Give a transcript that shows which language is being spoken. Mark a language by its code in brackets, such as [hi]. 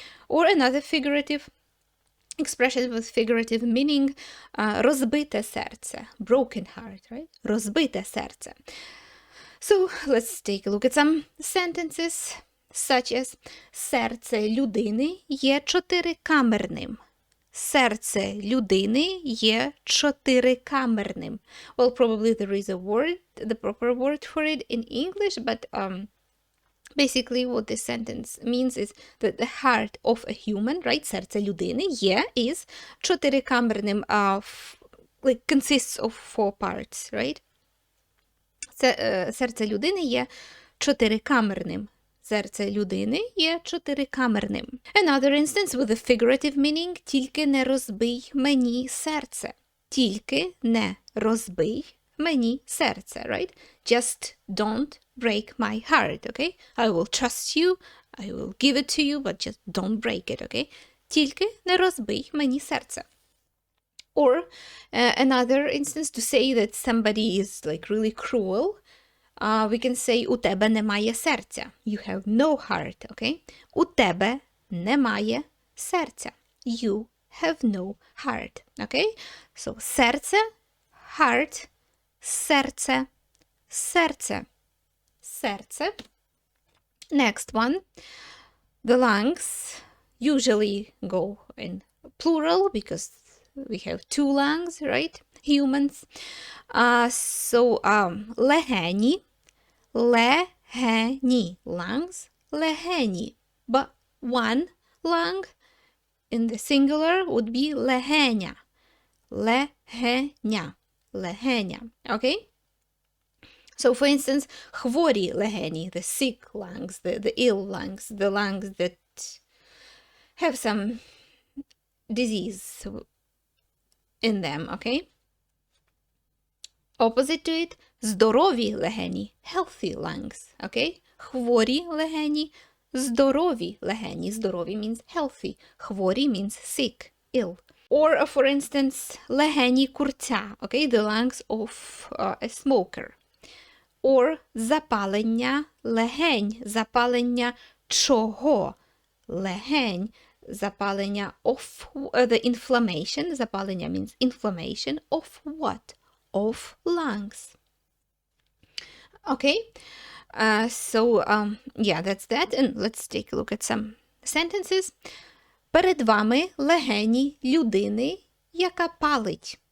[en] Or another figurative expression with figurative meaning, [uk] розбите серце, [en] broken heart, right? [uk] Розбите серце. [en] So let's take a look at some sentences, such as [uk] серце людини є чотирикамерним. Серце людини є чотирикамерним. [en] Well, probably there is a word, the proper word for it in English, but basically what this sentence means is that the heart of a human, right, [uk] серце людини є, [en] is [uk] чотирикамерним, [en] like consists of 4 parts, right? [uk] Серце людини є чотирикамерним. Серце людини є чотирикамерним. [en] Another instance with a figurative meaning, [uk] тільки не розбий мені серце. Тільки не розбий мені серце, [en] right? Just don't break my heart, okay? I will trust you, I will give it to you, but just don't break it, okay? [uk] Тільки не розбий мені серце. [en] Or another instance to say that somebody is like really cruel, we can say [uk] у тебе немає серця. [en] You have no heart, okay? [uk] У тебе немає серця. [en] You have no heart, okay? [uk] So серце, heart, серце, серце, серце. [en] Next one. The lungs usually go in plural because we have 2 lungs, right? Humans. [uk] So легені, легені, lungs, легені. [en] But one lung in the singular would be легеня, легеня, легеня, okay? So for instance, [uk] хворі легені, [en] the sick lungs, the ill lungs, the lungs that have some disease in them, okay? Opposite to it, [uk] здорові легені, [en] healthy lungs, okay? [uk] Хворі легені, здорові легені. [en] Здорові means healthy. Хворі means sick, ill. Or, for instance, [uk] легені курця, [en] okay? The lungs of a smoker. [uk] Or запалення легень. Запалення чого? Легень. [en] Запалення of the inflammation. Запалення means inflammation of what? Of lungs. Okay, yeah, that's that. And let's take a look at some sentences. [uk] Перед вами легені людини, яка палить.